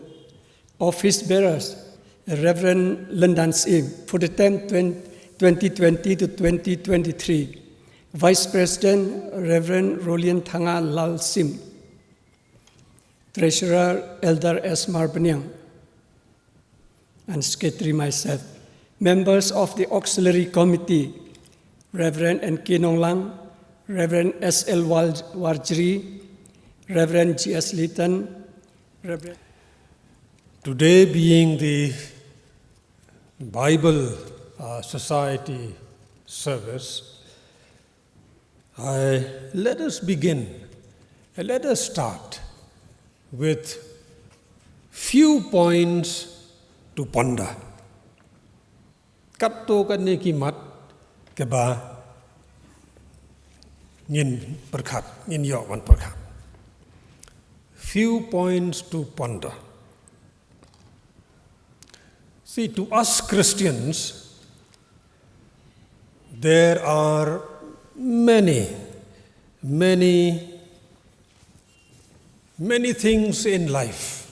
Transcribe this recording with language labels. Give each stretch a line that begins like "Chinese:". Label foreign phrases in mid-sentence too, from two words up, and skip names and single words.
English: Office bearers, Reverend Lendan Sim, for the term 2020 to 2023. Vice President Reverend Rolian Thanga Lal Sim, Treasurer Elder S. Marbanyang, and Secretary myself. Members of the Auxiliary Committee, Reverend N.K. Nonglang, Reverend S.L. Warjri, Reverend G.S. Litton, Reverend. Today being the Bible Society service, let us begin, let us start with few points to ponder.
Khasi: Katto kan ni kimat ke ba ngin perkhat, ngin yo wan perkhat.
English: Few points to ponder. See, to us Christians, there are many things in life.